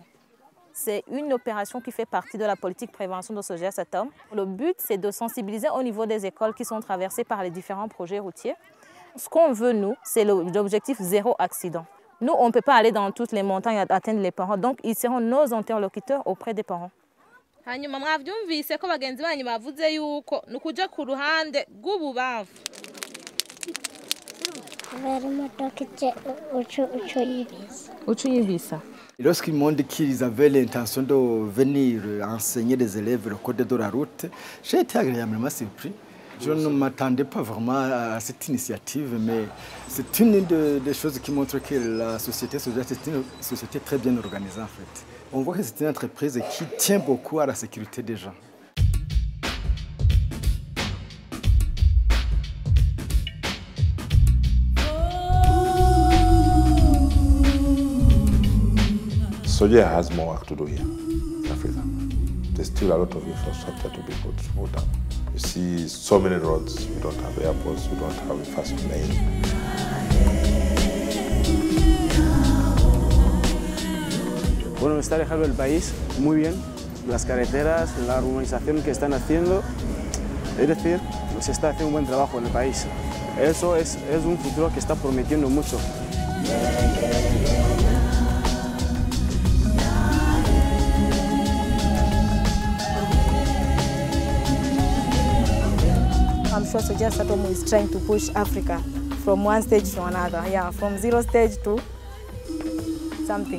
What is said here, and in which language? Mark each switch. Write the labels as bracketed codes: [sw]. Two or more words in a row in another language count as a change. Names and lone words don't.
[fr] C'est une opération qui fait partie de la politique prévention de Sogea Satom. Le but, c'est de sensibiliser au niveau des écoles qui sont traversées par les différents projets routiers. Ce qu'on veut, nous, c'est l'objectif zéro accident. Nous, on ne peut pas aller dans toutes les montagnes et atteindre les parents, donc ils seront nos interlocuteurs auprès des parents. [rn] Hanyuma mwavyumvise ko bagenzi banyu bavuze yuko nukuja ku ruhande rw'ububavu. [fr] Lorsqu'ils m'ont dit qu'ils avaient l'intention de venir enseigner des élèves le code de la route, j'ai été agréablement surpris. Je ne m'attendais pas vraiment à cette initiative, mais c'est une des choses qui montre que la société Sogea, c'est une société très bien organisée en fait. On voit que c'est une entreprise qui tient beaucoup à la sécurité des gens. [en] Sogea has more work to do here in Africa. There's still a lot of infrastructure to be put down. You see so many roads, we don't have airports, we don't have a fast lane. [es] Bueno, me está dejando el país muy bien. Las carreteras, la urbanización que están haciendo, es decir, se está haciendo un buen trabajo en el país. Eso es un futuro que está prometiendo mucho. [en] I'm sure Sogea Satom is trying to push Africa from one stage to another. Yeah, from zero stage to something.